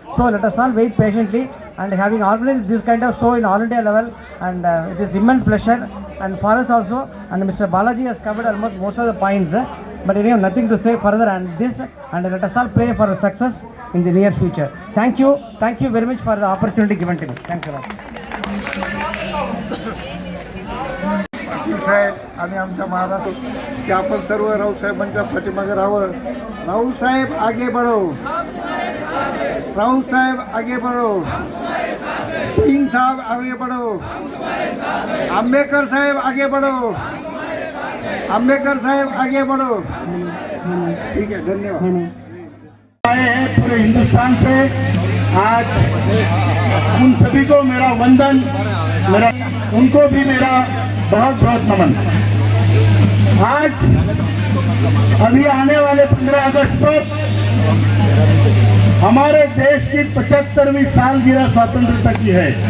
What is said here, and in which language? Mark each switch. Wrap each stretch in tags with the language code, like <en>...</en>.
<en>So let us all wait patiently, and having organized this kind of show in all India level, and it is immense pleasure and for us also, and Mr. Balaji has covered almost most of the points, but anyway nothing to say further on this, and let us all pray for success in the near future. Thank you very much for the opportunity given to me. Thanks a lot.</en> <mr>साहेब आणि आमच्या महाराष्ट्र की आपण सर्व राऊसाहेबांच्या पाठीमागे राहावं.</mr> <hi>राऊसाहेब आगे बढ़ो, राऊसाहेब आगे बढ़ो, सिंग साहब आगे बढ़ो, आंबेडकर साहेब आगे बढ़ो, आंबेडकर साहेब आगे बढ़ो. ठीक है, धन्यवाद. आए हैं पूरे हिंदुस्तान से. आज उन सभी को मेरा वंदन, उनको भी मेरा बहुत बहुत नमन। आज अभी आने वाले 15 अगस्त को हमारे देश की 75वीं सालगिरह स्वतंत्रता की है।</hi>